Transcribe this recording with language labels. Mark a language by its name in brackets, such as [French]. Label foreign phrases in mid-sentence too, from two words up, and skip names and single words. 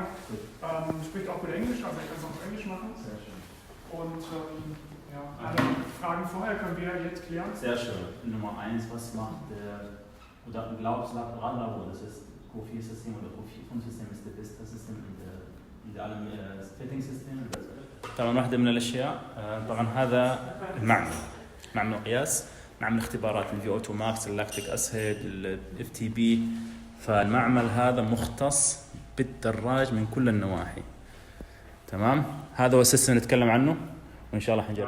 [German] Spricht auch gut Englisch, also ich kann es auch auf Englisch machen. Sehr schön. Und alle Fragen vorher können wir jetzt klären. Sehr schön. Nummer 1, was macht oder glaubst du, Radlabor, das ist Q4-System oder Q5-System ist das beste System in allem Fitting-System؟ [Arabic] طبعا واحدة من الأشياء طبعا هذا المعمل القياس، معمل اختبارات [English] VO2 max, lactic acid, [Arabic] الاف تي بي. فالمعمل هذا مختص بالدراج من كل النواحي. تمام، هذا هو السيستم اللي نتكلم عنه وان شاء الله حنجرب.